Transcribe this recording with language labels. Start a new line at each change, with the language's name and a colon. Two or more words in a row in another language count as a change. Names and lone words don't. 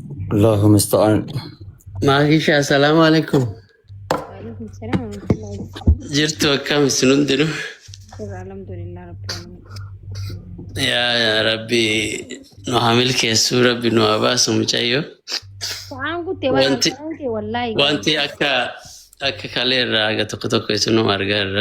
Arabic: الله المستعان. Maakisha, السلام عليكم. وعليكم السلام ورحمة الله وبركاته.
Oromo: Jirtu akkam isinun diru?
Arabic: الحمد لله رب العالمين. يا رب,
Oromo: nu hamil keessu Rabbi nu abaasu mucayyo. Waan gutte wallahi. Wanti akka kaleerraa aga tokko tokko isinum argaarra.